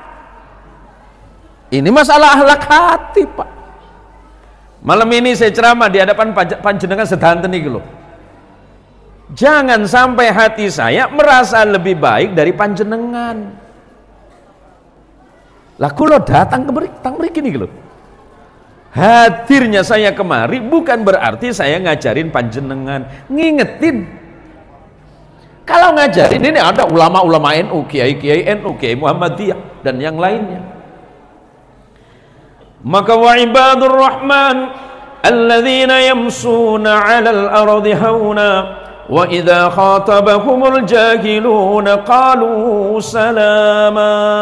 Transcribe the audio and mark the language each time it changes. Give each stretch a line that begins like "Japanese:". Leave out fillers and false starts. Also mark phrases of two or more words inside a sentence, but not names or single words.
Indonesian: Ini masalah akhlak hati, Pak. Malam ini saya ceramah di hadapan
Javanese: panjenengan sedanten iki lho.
Indonesian: Jangan sampai hati saya merasa lebih baik dari panjenengan.
Javanese: Lah kula
Indonesian: datang ke
Javanese: mriki niki lho.
Indonesian: Hadirnya saya kemari bukan berarti saya ngajarin panjenengan, ngingetin. Kalau ngajarin ini ada ulama-ulama NU, kiai-kiai NU, kiai Muhammadiyah dan yang lainnya.
Arabic: Maka وعباد الرحمن الذين يمشون على الأرض هونا وإذا خاطبهم الجاهلون قالوا سلاما.